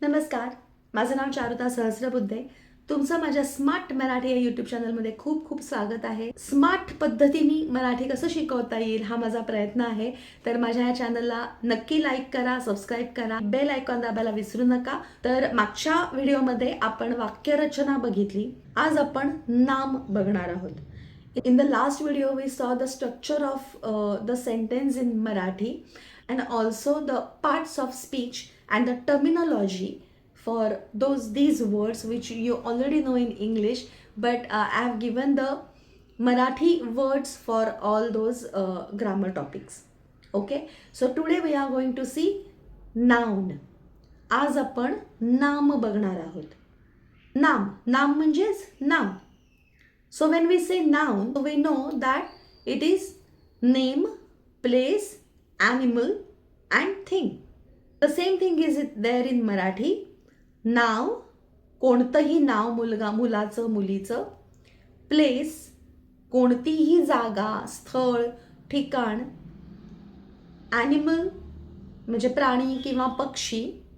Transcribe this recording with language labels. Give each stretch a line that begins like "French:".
Marathi: नमस्कार, माझं नाव चारुता सहस्रबुद्धे. तुमचं माझ्या स्मार्ट मराठी या यूट्यूब चॅनलमध्ये खूप खूप स्वागत आहे. स्मार्ट पद्धतीने मराठी कसं शिकवता येईल हा माझा प्रयत्न आहे. तर माझ्या या चॅनलला नक्की लाईक करा, सबस्क्राईब करा, बेल आयकॉन दाबायला विसरू नका. तर मागच्या व्हिडिओमध्ये आपण वाक्यरचना बघितली. आज आपण नाम बघणार आहोत.
English: In the last video, we saw the structure of the sentence in Marathi and also the parts of speech and the terminology for these words which you already know in English, but I have given the Marathi words for all those grammar topics. Okay, so today we are going to see noun.
Marathi: आज आपण नाम बघणार आहोत. नाम नाम म्हणजेच नाम.
English: So when we say noun, we know that it is name, place, animal and thing. The same thing is there in Marathi.
Marathi: नाव, कोणतंही नाव, मुलगा, मुलाचं, मुलीचं. प्लेस, कोणतीही जागा, स्थळ, ठिकाण. ॲनिमल म्हणजे प्राणी किंवा पक्षी.